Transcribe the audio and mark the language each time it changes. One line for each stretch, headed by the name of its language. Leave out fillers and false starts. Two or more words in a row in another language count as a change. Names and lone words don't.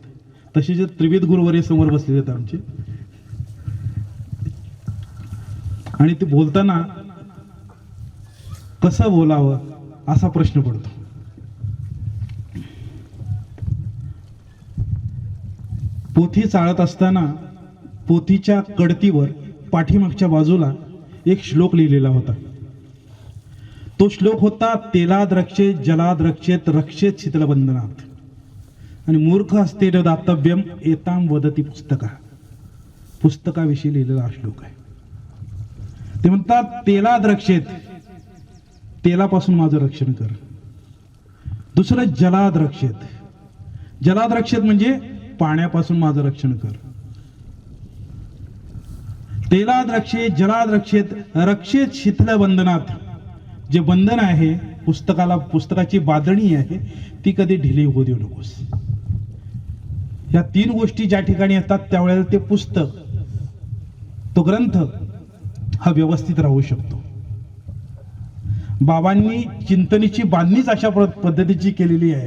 Marathi: तसे त्रिविध गुरुवर्य समोर बसलेले आहेत आमचे. आणि ते बोलताना कसं बोलावं असा प्रश्न पडतो. पोथी चाळत असताना पोथीच्या कडतीवर पाठीमागच्या बाजूला एक श्लोक लिहिलेला होता. तो श्लोक होता,
Sanskrit: तेलाद रक्षेत जलाद रक्षेत रक्षेत शीतलबंधनात. आणि मूर्ख असते दातव्यम एताम वदती पुस्तका.
Marathi: पुस्तकाविषयी लिहिलेला हा श्लोक आहे. ते म्हणतात
Sanskrit: तेलाद रक्षेत,
Marathi: तेलापासून माझं रक्षण कर. दुसरं
Sanskrit: जलाद रक्षेत, जलाद रक्षेत
Marathi: म्हणजे पाण्यापासून माझं रक्षण कर.
Sanskrit: तेलाद रक्षेत जलाद रक्षेत रक्षेत शीतल बंधनात.
Marathi: जे बंधन आहे पुस्तकाची बांधणी आहे ती कधी ढिली होऊ देऊ नकोस. या 3 गोष्टी ज्या ठिकाणी येतात त्यावेळेला ते पुस्तक, तो ग्रंथ हा व्यवस्थित राहू शकतो. बाबांनी चिंतनीची बांधणीच अशा पद्धतीची केलेली आहे.